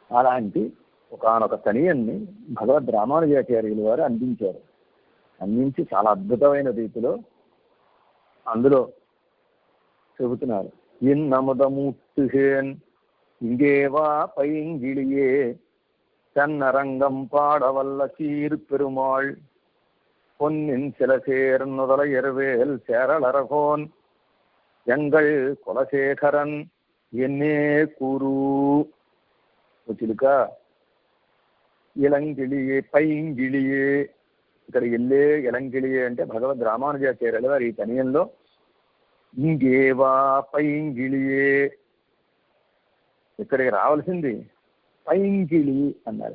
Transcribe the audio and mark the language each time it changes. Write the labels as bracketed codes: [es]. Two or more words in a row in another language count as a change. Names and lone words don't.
[te] అలాంటి ఒకానొక తనియన్ని భగవద్ రామానుజాచార్యులు వారు అందించి చాలా అద్భుతమైన రీతిలో అందులో చెబుతున్నారు. [ta] இன்னமுதமூர்த்திஹேன் இங்கேவா பைங்கிளியே தன்னரங்கம் பாடவல்ல சீர் பெருமாள் பொன்னின் சில சேர்நுதலையர்வேல் சேரளரகோன் எங்கள் குலசேகரன் என்னே கூறு. [te] చిలుక [ta] இளங்கிளியே பைங்கிளியே, [te] ఇక్కడ ఎల్లే ఇలంగిళియే అంటే భగవద్ రామానుజాచార్యుల వారి ఈ తనియంలో [ta] இங்கேவா பைங்கிளியே, [te] ఇక్కడికి రావాల్సింది పైంగిళి అన్నారు.